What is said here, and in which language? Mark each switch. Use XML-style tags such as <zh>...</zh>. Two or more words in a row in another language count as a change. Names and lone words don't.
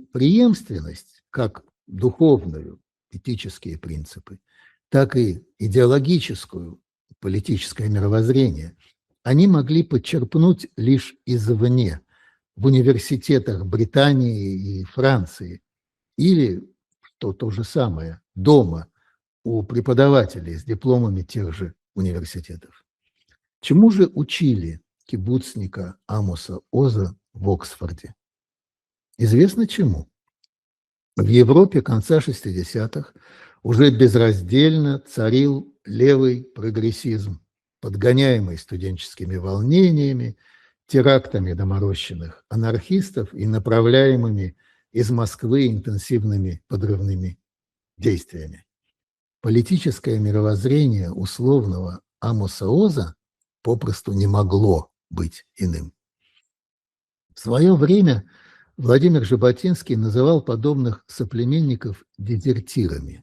<ru>преемственность, как духовную, этические принципы, так и идеологическую, политическое мировоззрение, они могли подчерпнуть лишь извне, в университетах Британии и Франции, или, что то же самое, дома у преподавателей с дипломами тех же университетов. Чему же учили кибуцника Амоса Оза в Оксфорде? Известно чему. В Европе конца 60-х уже безраздельно царил левый прогрессизм, подгоняемый студенческими волнениями, терактами доморощенных анархистов и направляемыми из Москвы интенсивными подрывными действиями. Политическое мировоззрение условного Амоса Оза попросту не могло быть иным. В свое время Владимир Жаботинский называл подобных соплеменников дезертирами.</ru>